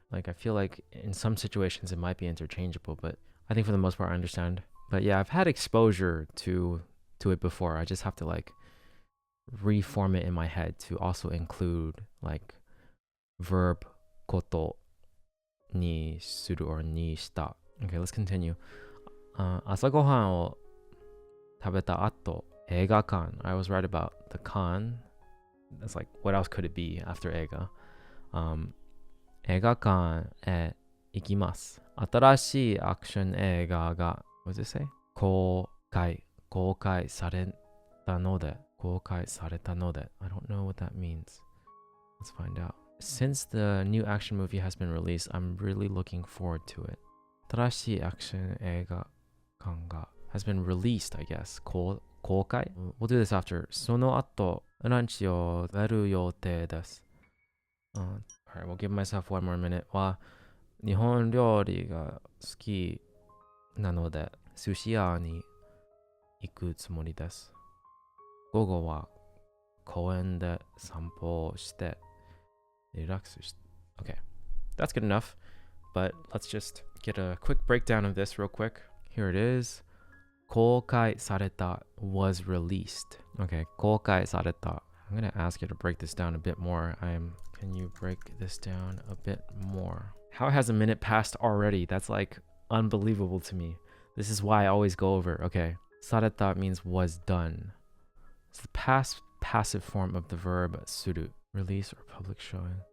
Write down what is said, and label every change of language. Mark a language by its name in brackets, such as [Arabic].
[English] Like I feel like in some situations it might be interchangeable, but I think for the most part I understand. But yeah, I've had exposure to it before. I just have to like reform it in my head to also include like verb [Japanese] koto ni suru [English] or [Japanese] ni shita. [English] Okay, let's continue. [Japanese] 朝ごはんを食べた後、映画館. [English] I was right about the kan. That's like, what else could it be after 映画? [Japanese] 映画館へ行きます。新しいアクション映画が [English] what does it say? [Japanese] 公開されたので [English] I don't know what that means. Let's find out. Since the new action movie has been released, I'm really looking forward to it. [Japanese] 新しいアクション映画館が [English] has been released, I guess. 公開?We'll do this after. [Japanese] その後、ランチを食べる予定です。 [English] Alright, we'll give myself one more minute. [Japanese] は日本料理が好きなので、寿司屋に行くつもりです。午後は公園で散歩をしてリラックスして。 [English] Okay, that's good enough. But let's just get a quick breakdown of this real quick. Here it is. [Japanese] 公開された [English] was released. [Japanese] Okay, 公開された. [English] I'm gonna ask you to break this down a bit more. Can you break this down a bit more? How has a minute passed already? That's like unbelievable to me. This is why I always go over. Okay, された means was done. It's the past passive form of the verb する.Release or public showing.